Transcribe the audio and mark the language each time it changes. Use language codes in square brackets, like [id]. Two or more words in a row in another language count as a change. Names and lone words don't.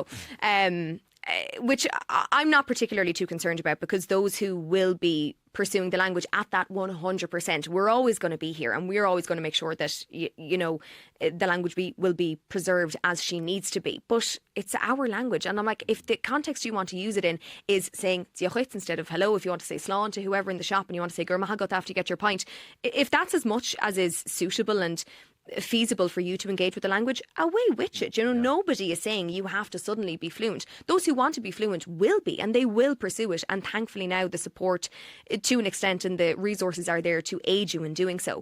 [en] Which I'm not particularly too concerned about, because those who will be pursuing the language at that 100%, we're always going to be here, and we're always going to make sure that the language will be preserved as she needs to be. But it's our language, and I'm like, if the context you want to use it in is saying diolch instead of hello, if you want to say slán to whoever in the shop and you want to say [ga] gur maith agat [en] after you get your pint, if that's as much as is suitable and feasible for you to engage with the language, away with it. Nobody is saying you have to suddenly be fluent. Those who want to be fluent will be, and they will pursue it, and thankfully now the support to an extent and the resources are there to aid you in doing so.